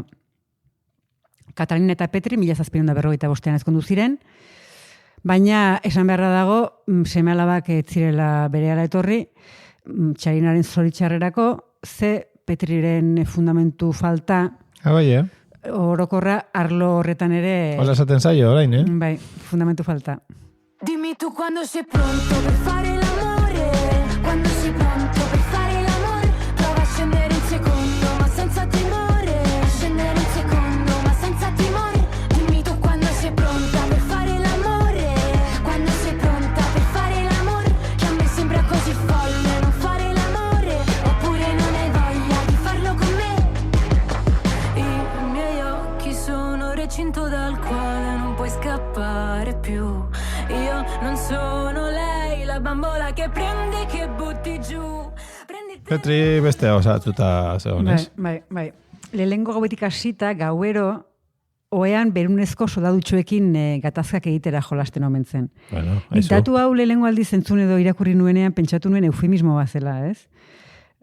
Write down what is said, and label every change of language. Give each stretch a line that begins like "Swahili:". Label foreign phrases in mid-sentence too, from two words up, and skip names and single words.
Basque: Katalina eta Petri 1755 ezkondu ziren, baina esan beharra dago, seme-alabak ez zirela berehala etorri, txarinaren zoritxarrerako, ze Petriren fundamentu falta, orokorra arlo horretan ere... Hola esaten zaio, orain, Bai, fundamentu falta.
Italian: Dimmi tu quando sei pronto per fare l'amore, quando sei pronto per fare l'amore, prova a scendere un secondo ma senza timore, scendere un secondo ma senza timore. Dimmi tu quando sei pronta per fare l'amore, quando sei pronta per fare l'amore, che a me sembra così folle non fare l'amore, oppure non hai voglia di farlo con me. I miei occhi sono recinto dal quale non puoi scappare più. Io non sono lei, la bambola che prende, che butti giù.
Basque: Petri beste osatuta zegonez. Bai. Lehengo gauetik hasita, gauero, oean berunezko soldadutxoekin gatazkak egitera jolasten omen zen. Bueno, datu hau lehengo aldiz entzun edo irakurri nuenean pentsatu nuen eufemismo bat zela, ez?